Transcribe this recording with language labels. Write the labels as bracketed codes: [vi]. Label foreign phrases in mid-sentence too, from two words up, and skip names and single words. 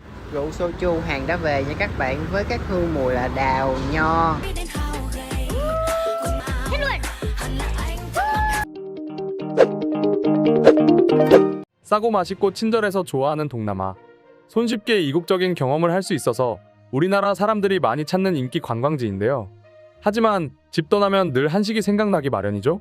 [vi] Rượu soju hàng đã về nha các bạn, với các hương mùi là đào, nho. [ko] 싸고 맛있고 친절해서 좋아하는 동남아. 손쉽게 이국적인 경험을 할 수 있어서 우리나라 사람들이 많이 찾는 인기 관광지인데요. 하지만 집 떠나면 늘 한식이 생각나기 마련이죠.